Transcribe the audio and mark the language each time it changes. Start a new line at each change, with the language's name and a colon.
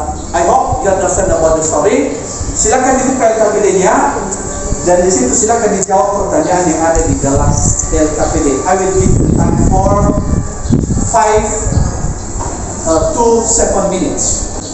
English: I hope you understand about the story.
Indonesian: Silakan dibuka LKPD-nya dan di situ silakan dijawab pertanyaan yang ada di dalam LKPD.
English: I will give you time for 5 to 7 minutes.